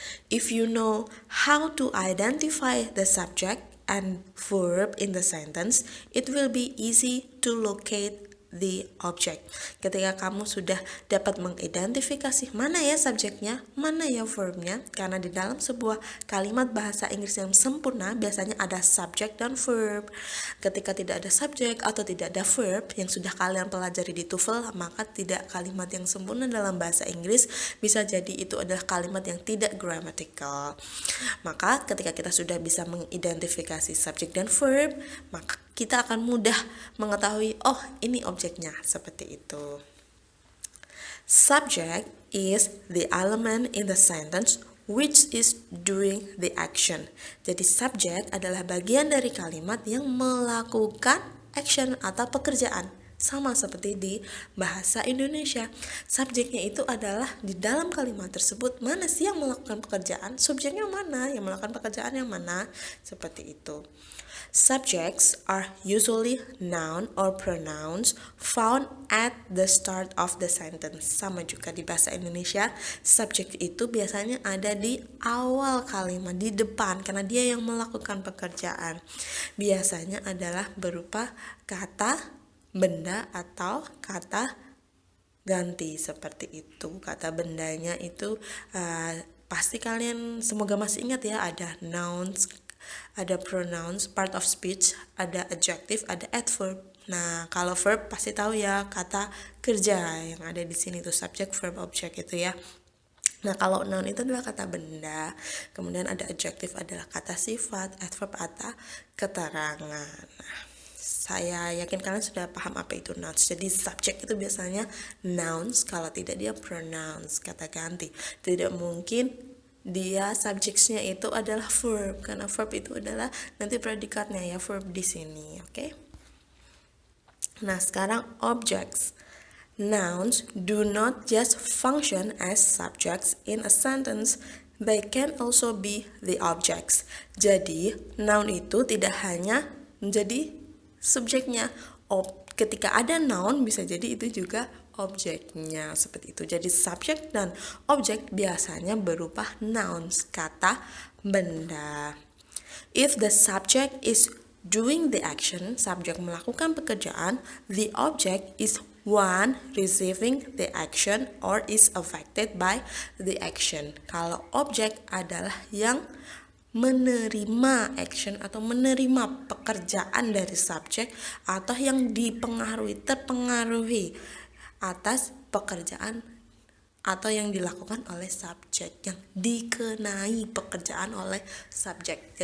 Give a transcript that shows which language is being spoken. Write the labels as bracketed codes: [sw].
[en] If you know how to identify the subject and verb in the sentence, it will be easy to locate the object. [id] Ketika kamu sudah dapat mengidentifikasi mana ya subjeknya, mana ya verbnya, karena di dalam sebuah kalimat bahasa Inggris yang sempurna biasanya ada subject dan verb. Ketika tidak ada subjek atau tidak ada verb yang sudah kalian pelajari di TOEFL, maka tidak kalimat yang sempurna dalam bahasa Inggris, bisa jadi itu adalah kalimat yang tidak grammatical. Maka ketika kita sudah bisa mengidentifikasi subjek dan verb, maka kita akan mudah mengetahui, oh ini objeknya, seperti itu. [en] Subject is the element in the sentence which is doing the action. [id] Jadi subject adalah bagian dari kalimat yang melakukan action atau pekerjaan. Sama seperti di bahasa Indonesia, subjeknya itu adalah di dalam kalimat tersebut mana sih yang melakukan pekerjaan, subjeknya mana, yang melakukan pekerjaan yang mana, seperti itu. [en] Subjects are usually noun or pronouns found at the start of the sentence. [id] Sama juga di bahasa Indonesia, subjek itu biasanya ada di awal kalimat, di depan, karena dia yang melakukan pekerjaan. Biasanya adalah berupa kata, benda, atau kata ganti, seperti itu. Kata bendanya itu pasti kalian semoga masih ingat ya, ada nouns, ada pronouns, part of speech, ada adjective, ada adverb. Nah, kalau verb pasti tahu ya, kata kerja yang ada di sini tuh subject, verb, object itu ya. Nah, kalau noun itu adalah kata benda, kemudian ada adjective adalah kata sifat, adverb kata keterangan. Nah, saya yakin kalian sudah paham apa itu nouns. Jadi subject itu biasanya nouns, kalau tidak dia pronouns, kata ganti. Tidak mungkin dia subjeknya itu adalah verb, karena verb itu adalah nanti predikatnya ya, verb di sini, oke? Nah, sekarang objects. [en] Nouns do not just function as subjects in a sentence, they can also be the objects. [id] Jadi, noun itu tidak hanya menjadi subjeknya. Ketika ada noun bisa jadi itu juga objeknya, seperti itu. Jadi subjek dan objek biasanya berupa nouns, kata benda. [en] If the subject is doing the action, [id] subjek melakukan pekerjaan, [en] the object is one receiving the action or is affected by the action. [id] Kalau objek adalah yang menerima action atau menerima pekerjaan dari subjek atau yang terpengaruhi atas pekerjaan atau yang dilakukan oleh subjek, yang dikenai pekerjaan oleh subjek.